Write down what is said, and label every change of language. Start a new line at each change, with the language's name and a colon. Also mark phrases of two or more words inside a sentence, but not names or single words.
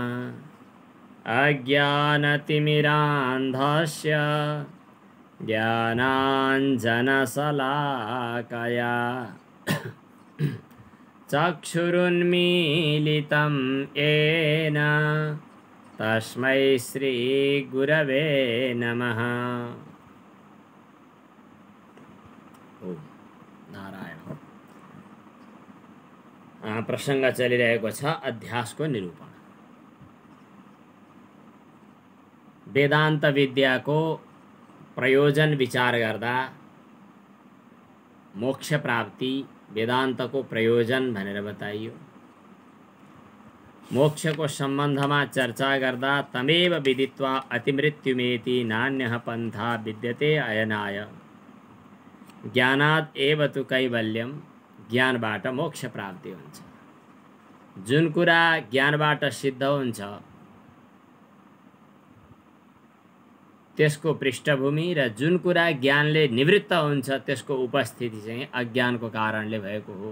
Sanskrit: अज्ञानतिमिरान्धस्य ज्ञानाञ्जनशलाकया चक्षुरुन्मीलितं येन तस्मै श्रीगुरवे नमः। ओम नारायण।
Nepali: प्रसंग चलिरहेको छ अध्यासको निरूपण। वेदान्त विद्याको प्रयोजन विचार गर्दा मोक्ष प्राप्ति वेदान्तको प्रयोजन भनेर बताइयो। मोक्षको सम्बन्धमा चर्चा गर्दा
Sanskrit: तमेव विदित्वा अतिमृत्युमेति नान्यः पन्था विद्यते अयनाय। ज्ञानात् एव तु कैवल्यम,
Nepali: ज्ञानबाट मोक्ष प्राप्ति हुन्छ। जुन कुरा ज्ञानबाट सिद्ध हुन्छ त्यसको पृष्ठभूमि र जुन कुरा ज्ञानले निवृत्त हुन्छ त्यसको उपस्थिति चाहिँ अज्ञानको कारणले भएको हो।